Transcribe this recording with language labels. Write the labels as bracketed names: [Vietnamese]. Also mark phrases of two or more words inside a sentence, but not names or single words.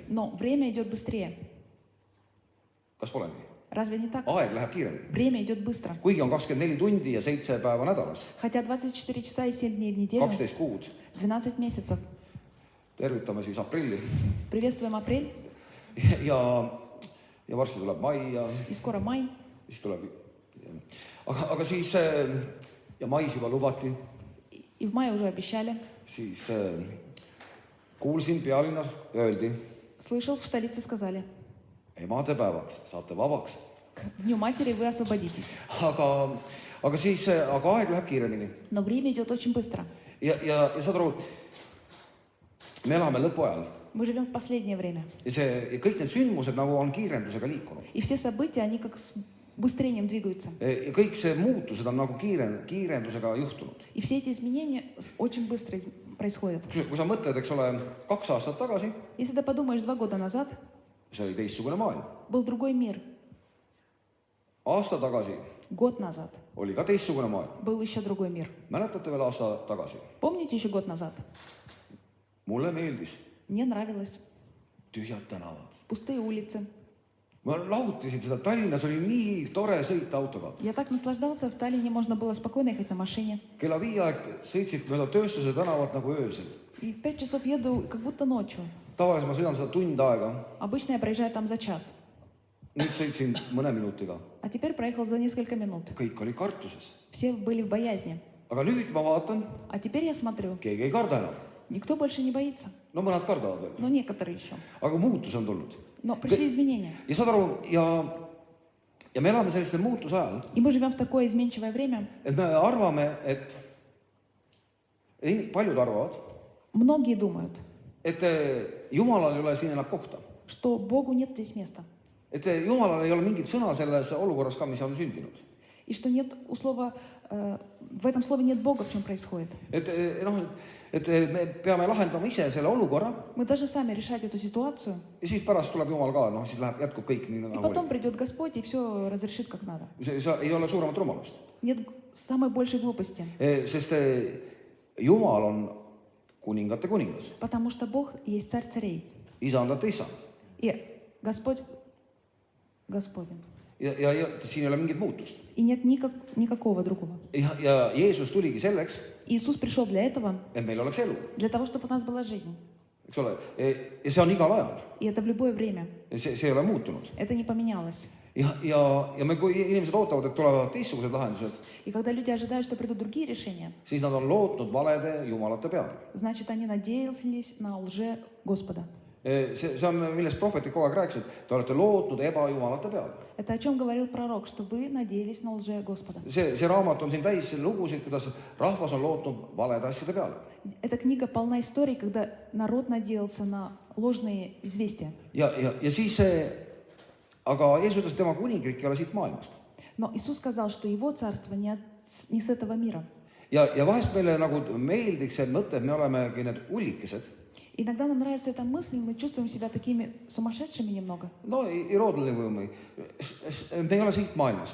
[Russian] Но время идет быстрее. [Estonian] Kas pole nii? [Russian] Разве не так? [Estonian] Aeg läheb kiiremini. [Russian] Время идет быстро. [Estonian] Kuigi on 24 tundi ja 7 päeva nädalas. [Russian] Хотя 24 часа и 7 дней в неделю, [Estonian] 12 kuud. [Russian] 12 месяцев. [Estonian] Tervitame siis aprilli. [Russian] Приветствуем апрель. [Estonian] Ja varsti tuleb mai ja [Russian] И скоро май. [Estonian] siis tuleb. Aga siis, ja mais juba lubati, [Russian] И в мае уже обещали. [Estonian] siis kuulsin pealinnas öeldi, [Russian] Слышал, в столице сказали, [Estonian] emadepäevaks saate vabaks. [Russian] к Дню матери вы освободитесь. [Estonian] Aga aeg läheb kiiremini. [Russian] Но время идет очень быстро. [Estonian] Ja saad aru, me elame lõpuajal. [Russian] Мы живем в последнее время. [Estonian] Ja kõik need sündmused nagu on kiirendusega liikunud. [Russian] И все события, они как с быстрением двигаются. [Estonian] Ja kõik see muutused on nagu kiirendusega juhtunud. [Russian] И все эти изменения очень быстро происходят. [Estonian] Kui sa mõtled, eks ole, 2 aastat tagasi, [Russian] Если ты подумаешь, 2 года назад [Estonian] see oli teistsugune maailm. [Russian] был другой мир. [Estonian] Aasta tagasi [Russian] Год назад [Estonian] oli ka teistsugune maailm. [Russian] был еще другой мир. [Estonian] Mäletate veel aasta tagasi? [Russian] Помните еще год назад? [Estonian] Mulle meeldis [Russian] Мне нравилось. [Estonian] tühjad tänavad. [Russian] Pustые улицы. [Estonian] Ma lahutisin seda Tallinnas, oli nii tore sõita autoga. [Russian] Я так наслаждался. В Таллине можно было спокойно ехать на машине. [Estonian] Kella 5 aeg sõitsid mööda tööstuse tänavat nagu öösel. [Russian] И в 5 часов еду как будто ночью. [Estonian] Tavaliselt ma sõidan seda tund aega. [Russian] Обычно я проезжаю там за час. [Estonian] Nüüd sõitsin mõne minutiga. [Russian] А теперь проехал за несколько минут. [Estonian] Kõik oli kartuses. [Russian] Все были в боязни. [Estonian] Aga nüüd ma vaatan, [Russian] А теперь я смотрю, [Estonian] keegi ei karda enam. [Russian] никто больше не боится. [Estonian] No mõned kardavad veel. [Russian] Но некоторые еще. [Estonian] Aga muutus on tulnud. [Russian] Но пришли изменения. [Estonian] Ja saad aru, ja me elame sellisel muutuse ajal, [Russian] И мы живем в такое изменчивое время. [Estonian] et me arvame, paljud arvavad, [Russian] Многие думают, [Estonian] et Jumalal ei ole siin enam kohta. [Russian] что Богу нет здесь места. [Estonian] Et Jumalal ei ole mingit sõna selles olukorras ka, mis on sündinud. [Russian] И что нет у слова, в этом слове нет Бога, в чем происходит. [Estonian] Et me peame lahendama ise selle olukorra [Russian] Мы должны сами решать эту ситуацию. [Estonian] ja siis pärast tuleb Jumal ka, siis jätkub kõik nii [Russian] И [Estonian] nagu [Russian] потом [Estonian] oli. [Russian] придет Господь и все разрешит как надо. [Estonian] See ei ole suuremat rumalust. [Russian] Нет самой большей глупости. [Estonian] Sest Jumal on kuningate kuningas. [Russian] Потому что Бог есть царь царей. [Estonian] Isandate isand. [Russian] И Господь Господин. [Estonian] Ja siin ei ole mingit muutust. [Russian] И нет никакого другого. [Estonian] Ja Jeesus tuligi selleks, [Russian] Иисус пришел для этого, [Estonian] et meil oleks elu. [Russian] для того, чтобы у нас была жизнь. [Estonian] Eks ole? Ja see on igal ajal. [Russian] И это в любое время. [Estonian] See ei ole muutunud. [Russian] Это не поменялось. [Estonian] Ja me, kui inimesed ootavad, et tulevad teistsugused lahendused, [Russian] И когда люди ожидают, что придут другие решения, [Estonian] siis nad on lootnud valede jumalate peale. [Russian] значит, они надеялись на лже Господа. [Estonian] See on, millest prohvetid kogu aeg rääkisid, te olete lootnud ebajumalate peale. [Russian] Это о чем говорил пророк, что вы надеялись на лже Господа. [Estonian] See raamat on siin täis lugusid, kuidas rahvas on lootnud valede asjade peale. [Russian] Эта книга полна историй, когда народ надеялся на ложные известия. [Estonian] Ja siis aga Jeesus ütles, et tema kuningriik ei ole siit maailmast. [Russian] Но Иисус сказал, что его царство не с этого мира. [Estonian] Ja vahest meile nagu meeldiks see mõte, et me olemegi need ullikesed. [Russian] Иногда нам нравится эта мысль, мы чувствуем себя такими сумасшедшими немного, [Estonian] No iroodline või me ei ole siit maailmast.